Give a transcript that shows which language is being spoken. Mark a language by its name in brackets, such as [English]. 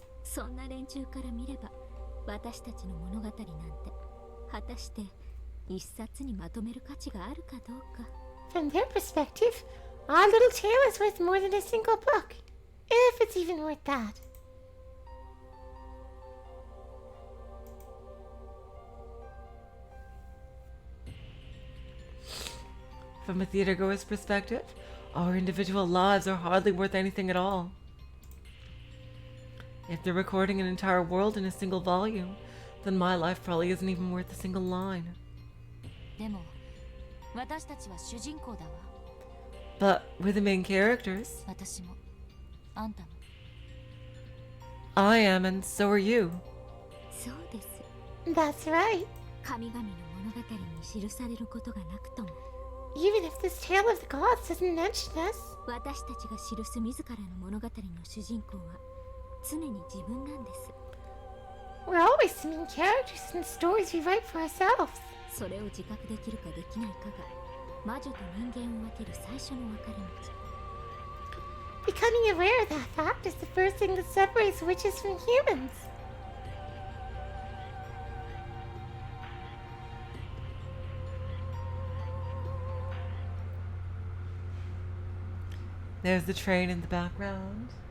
[Japanese] そんな連中から見れば私たちの物語なんて果たして一冊にまとめる価値があるかどうか。 [English] From their perspective, our little tale is worth more than a single book, if it's even worth that. From a theatergoer's perspective, our individual lives are hardly worth anything at all. If they're recording an entire world in a single volume, then my life probably isn't even worth a single line. [Japanese] でも私たちは主人公だわ。 [English] But we're the main characters. [Japanese] 私もあんたも。 [English] I am, and so are you. [Japanese] そうです。 [English] That's right. [Japanese] 神々の物語に記されることがなくとも [English] Even if this tale of the gods doesn't mention us, [Japanese] 私たちが記す自らの物語の主人公は常に自分なんです。 [English] we're always the main characters in the stories we write for ourselves. [Japanese] それを自覚できるかできないかが魔女と人間を分ける最初の分かれ道。 [English] Becoming aware of that fact is the first thing that separates witches from humans. There's the train in the background.